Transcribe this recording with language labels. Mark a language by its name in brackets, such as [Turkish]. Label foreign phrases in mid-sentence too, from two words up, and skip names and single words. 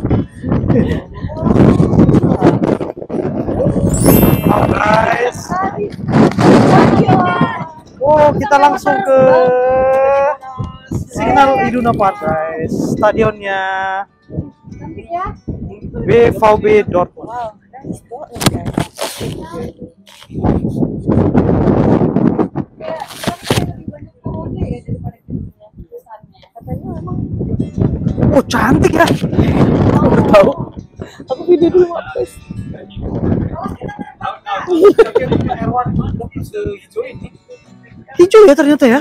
[English] Wow guys. [Indonesian] Wow, kita langsung ke Signal Iduna Park guys, stadionnya Cantik ya. BVB Dortmund. [English] Wow, that's Dortmund guys. [Indonesian] Katanya memang Oh cantik ya. aku tahu. Aku video dulu guys. Hijau ya ternyata ya.